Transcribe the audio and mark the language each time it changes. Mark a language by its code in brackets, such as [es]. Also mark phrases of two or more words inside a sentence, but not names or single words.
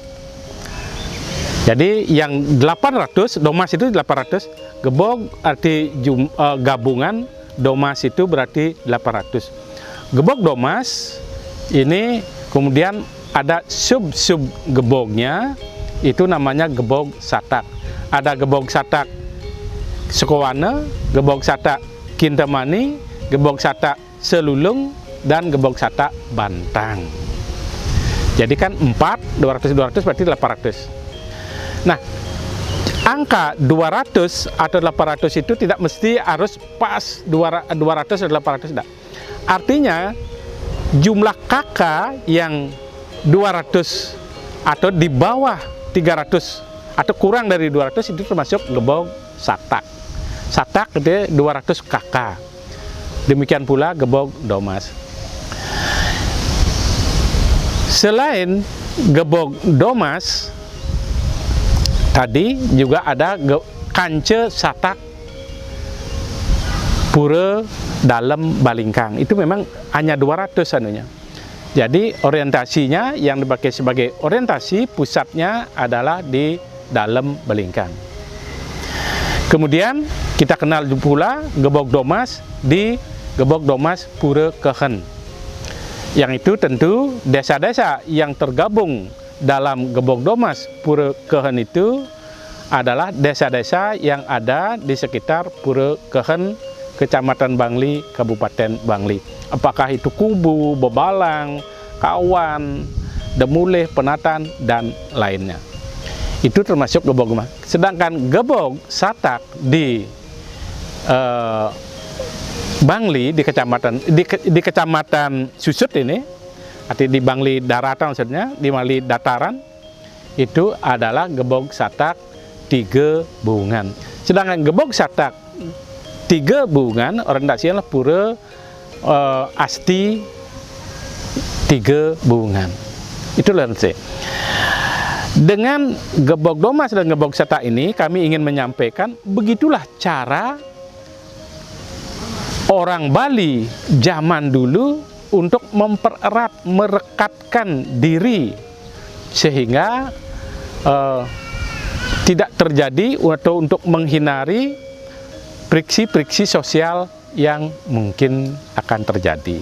[id] Jadi yang 800, domas itu 800, gebog arti gabungan, domas itu berarti 800. Gebog domas ini kemudian ada sub-sub gebognya itu namanya gebog satak. Ada gebog satak Sukowana, gebog satak Kintamani, gebog satak Selulung, dan gebog satak Bantang. Jadi kan 4, 200 berarti 800. Nah, angka 200 atau 800 itu tidak mesti harus pas 200 atau 800, tidak. Artinya jumlah kakak yang 200 atau di bawah 300 atau kurang dari 200 itu termasuk gebog satak. Satak itu 200 kakak. Demikian pula gebog domas. Selain gebog domas, tadi juga ada kance satak pura dalam balingkang. Itu memang hanya 200 anunya. Jadi orientasinya yang dipakai sebagai orientasi pusatnya adalah di dalam balingkang. Kemudian kita kenal pula gebog domas di gebog domas pura kehen. Yang itu tentu desa-desa yang tergabung dalam gebog domas pura kehen itu adalah desa-desa yang ada di sekitar pura kehen, Kecamatan Bangli, Kabupaten Bangli. Apakah itu Kubu, Bebalang, Kawan, Demulih, Penatan, dan lainnya. Itu termasuk gebog domas. Sedangkan gebog satak di Bangli, di kecamatan Susut ini, arti di Bangli daratan maksudnya, di Bangli dataran, itu adalah gebog satak 3 bungan. Sedangkan gebog satak 3 bungan orientasinya pura asti 3 bungan. Itulah nanti. Dengan gebog domas dan gebog satak ini kami ingin menyampaikan begitulah cara orang Bali zaman dulu untuk mempererat, merekatkan diri sehingga tidak terjadi atau untuk menghindari friksi-friksi sosial yang mungkin akan terjadi.